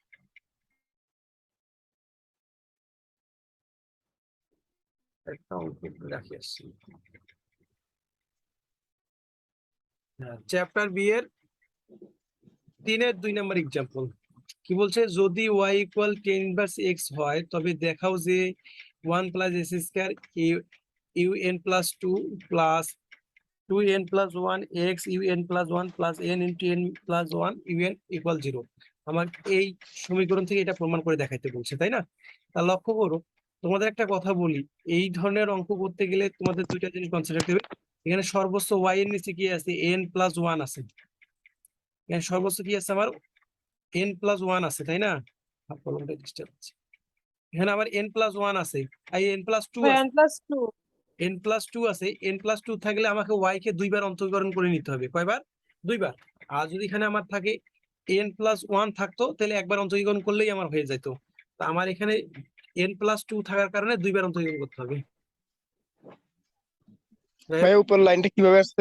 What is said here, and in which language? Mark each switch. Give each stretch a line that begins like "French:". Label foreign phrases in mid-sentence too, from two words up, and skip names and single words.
Bangla: একটা অঙ্ক রাখি আসছি, চ্যাপ্টার বি এর 3-এর 2 নম্বর এক্সাম্পল। কি বলছে, যদি y=tan−1x হয়, তবে দেখাও যে 1 + s² un+2 +
English: 2n plus 1 x un plus 1 plus n into n plus 1 un equal 0
Bangla: আমার এই সমীকরণ থেকে এটা প্রমাণ করে দেখাইতে বলছে, তাই না? তা লক্ষ্য করো, তোমাদের একটা কথা বলি, এই ধরনের অঙ্ক করতে গেলে তোমাদের দুইটা জিনিস কনসিডার করতে হবে। এখানে সর্বোচ্চ y এর নিচে কি আছে,
English: n plus 1
Bangla: আছে। এখানে সর্বোচ্চ কি আছে আমার,
English: n plus 1
Bangla: আছে, তাই না? কলমটা ডিস্টার্ব হচ্ছে। এখানে আবার
English: n plus 1
Bangla: আছে, আর
English: n plus 2
Bangla: ভাই আছে,
English: n plus 2 n plus 2
Bangla: আছে। n plus 2 থাকলে আমাকে y কে দুইবার অন্তরীকরণ করে নিতে হবে। কয়বার? দুইবার। আর যদি এখানে আমার থাকে
English: n plus 1
Bangla: থাকতো, তাহলে একবার অন্তরীকরণ করলেই আমার হয়ে যেত। তা আমার এখানে
English: n plus 2
Bangla: থাকার কারণে দুইবার অন্তরীকরণ করতে হবে। ভাইয়া উপর লাইনটা কিভাবে আসছে?